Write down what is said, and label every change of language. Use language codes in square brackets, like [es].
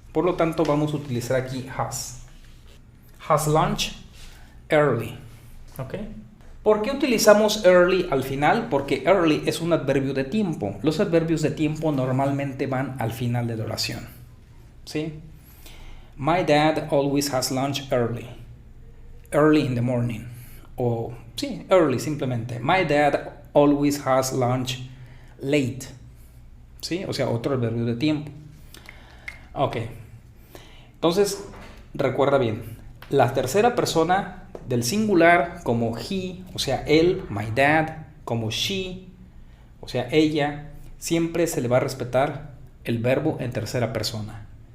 [es] Por lo tanto, vamos a utilizar aquí has. [en] Has lunch early. [es] ¿Ok? ¿Por qué utilizamos early al final? Porque early es un adverbio de tiempo. Los adverbios de tiempo normalmente van al final de la oración. ¿Sí? [en] My dad always has lunch early. Early in the morning. [es] O, sí, early simplemente. [en] My dad always has lunch late. [es] ¿Sí? O sea, otro adverbio de tiempo. Ok. Entonces, recuerda bien. La tercera persona del singular como he, o sea, él, my dad, como she, o sea, ella, siempre se le va a respetar el verbo en tercera persona.